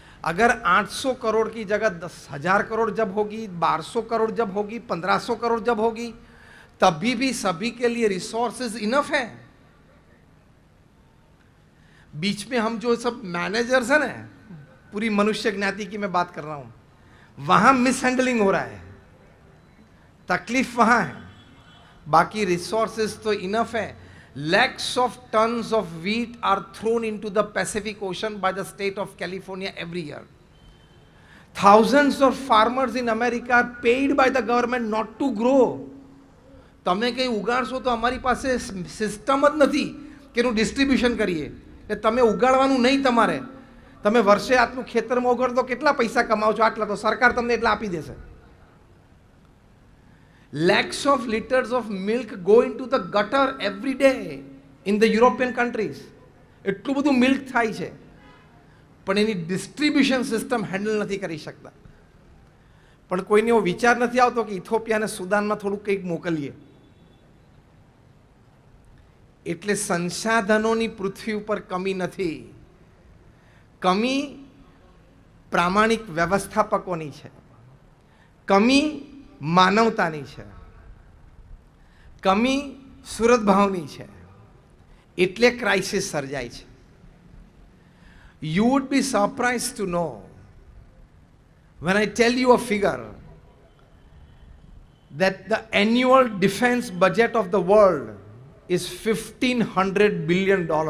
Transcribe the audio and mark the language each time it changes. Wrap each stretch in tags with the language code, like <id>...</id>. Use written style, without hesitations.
<hi>अगर 800 करोड़ की जगह 10,000 करोड़ जब होगी, 1200 करोड़ जब होगी, 1500 करोड़ जब होगी, तभी भी सभी के लिए रिसोर्सेज इनफ है. बीच में हम जो सब मैनेजर्स हैं ना, पूरी मनुष्य ज्ञाति की मैं बात कर रहा हूं, वहां मिसहैंडलिंग हो रहा है, तकलीफ वहां है. बाकी रिसोर्सेज तो इनफ है.</hi> <en>Lakhs of tons of wheat are thrown into the Pacific Ocean by the state of California every year. Thousands of farmers in America are paid by the government not to grow.</en> <gu>તમે કંઈ ઉગાડશો તો અમારી પાસે system જ નથી. કે એનું distribution કરીએ કે તમે ઉગાડવાનું નહીં, તમારે તમે વર્ષે આટલું ખેતરમાં ઉગાડો કેટલા પૈસા કમાવો છો આટલા, તો સરકાર તમને એટલા આપી દેશે.</gu> <en>Lakhs of liters of milk go into the gutter every day in the European countries.</en> <gu>એટલું બધું મિલ્ક થાય છે, પણ એની ડિસ્ટ્રીબ્યુશન સિસ્ટમ હેન્ડલ નથી કરી શકતા. પણ કોઈને એવો વિચાર નથી આવતો કે ઇથોપિયાને સુદાનમાં થોડું કંઈક મોકલીએ. એટલે સંસાધનોની પૃથ્વી ઉપર કમી નથી, કમી પ્રામાણિક વ્યવસ્થાપકોની છે, કમી માનવતાની છે, કમી સુરતભાવની છે. એટલે ક્રાઇસિસ સર્જાય છે.</gu> <en>You would be surprised to know when I tell you a figure that the annual defense budget of the world is $1,500 billion.</en>